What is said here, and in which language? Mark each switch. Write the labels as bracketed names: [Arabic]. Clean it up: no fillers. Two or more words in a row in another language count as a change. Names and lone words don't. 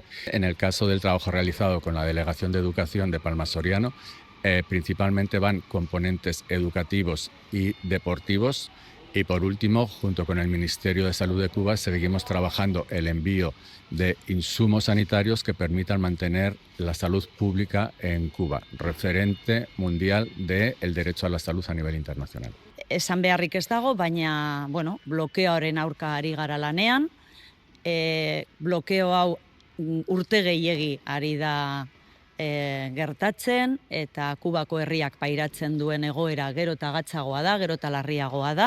[Spanish] En el caso del trabajo realizado con la Delegación de Educación de Palma Soriano, principalmente van componentes educativos y deportivos. Y por último, junto con el Ministerio de Salud de Cuba, seguimos trabajando el envío de insumos sanitarios que permitan mantener la salud pública en Cuba, referente mundial del derecho a la salud a nivel internacional. [Basque] Esan beharrik ez dago, baina blokeoaren aurka ari gara lanean. Blokeo hau urte gehiegi ari da gertatzen, eta Kubako herriak pairatzen duen egoera gero eta gatzagoa da, gero eta larriagoa da.